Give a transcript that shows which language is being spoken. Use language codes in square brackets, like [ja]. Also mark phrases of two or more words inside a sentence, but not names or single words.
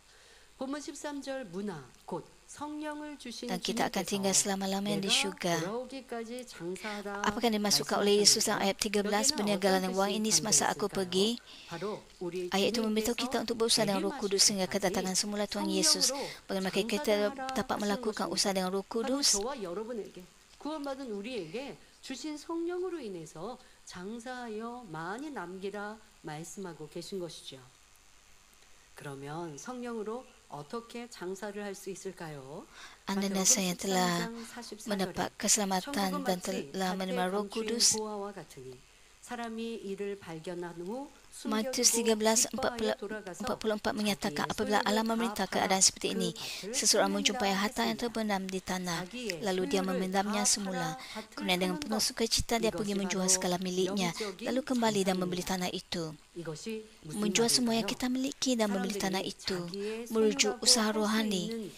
[ms] Dan kita akan tinggal selama-lamanya di syurga. Apakah yang dimasukkan oleh Yesus dalam ayat 13, berniagalah dengan wang ini semasa aku pergi? Ayat itu memberitahu kita untuk berusaha dengan Roh Kudus sehingga kedatangan semula Tuhan Yesus. Bagaimana kita dapat melakukan usaha dengan Roh Kudus? [ko] 구원받은 우리에게 주신 성령으로 인해서 장사하여 많이 남기라 말씀하고 계신 것이죠. 그러면 성령으로 어떻게 장사를 할 수 있을까요? [ms] Anda dan saya telah mendapat keselamatan dan telah menerima Roh Kudus. [ko] 사람이 이를 발견한 후 [ms] Matius [ko] 숨겨두고 [ms] 13:44 menyatakan apabila Allah memerintah keadaan seperti ini, seseorang menjumpai harta yang terbenam di tanah, lalu dia memendamnya semula. Kemudian dengan penuh sukacita dia pergi menjual segala miliknya, lalu kembali dan membeli tanah itu. Menjual semua yang kita miliki dan membeli tanah itu merujuk usaha rohani.